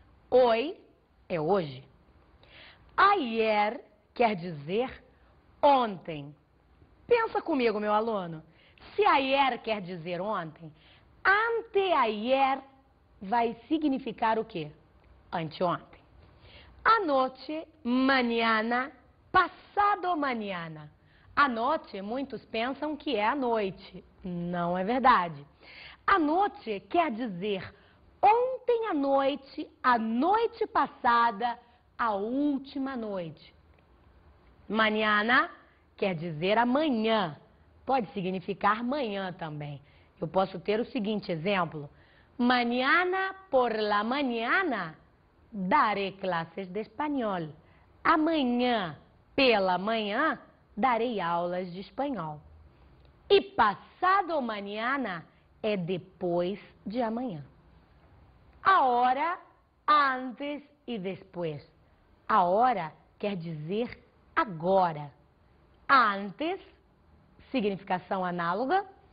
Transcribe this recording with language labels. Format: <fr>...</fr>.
<pt>Hoy é hoje. Ayer quer dizer ontem. Pensa comigo, meu aluno. Se ayer quer dizer ontem, anteayer vai significar o quê? Anteontem.</pt> <es>Anoche, mañana, passado mañana.</es> <pt>A noite, muitos pensam que é a noite. Não é verdade. A noite quer dizer ontem à noite, a noite passada, a última noite. Mañana quer dizer amanhã. Pode significar manhã também. Eu posso ter o seguinte exemplo.</pt> <es>Mañana por la mañana daré clases de espanhol.</es> <pt>Amanhã pela manhã darei aulas de espanhol. E passado mañana é depois de amanhã. Ahora, antes e depois. Ahora quer dizer agora. Antes, significação análoga.</pt>